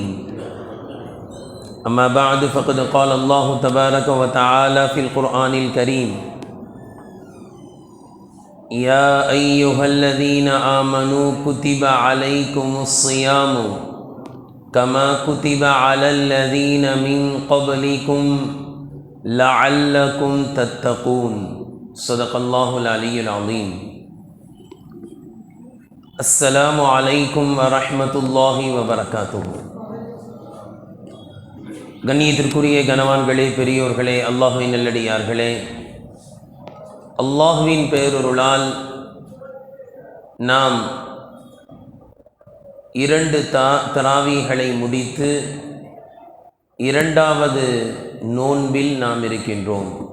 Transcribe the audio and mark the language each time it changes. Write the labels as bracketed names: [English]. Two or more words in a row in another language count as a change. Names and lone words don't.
[Arabic] أما بعد فقد قال الله تبارك وتعالى في القرآن الكريم: يا أيها الذين آمنوا كتب عليكم الصيام كما كتب على الذين من قبلكم لعلكم تتقون. صدق الله العلي العظيم. السلام عليكم ورحمة الله وبركاته. [Tamil] கண்ணியத்திற்குரிய கனவான்களே, பெரியோர்களே, அல்லாஹ்வின் நல்லடியார்களே, அல்லாஹ்வின் பேரருளால் நாம் 2 தராவீகளை முடித்து 2வது நோன்பில் நாம் இருக்கின்றோம்.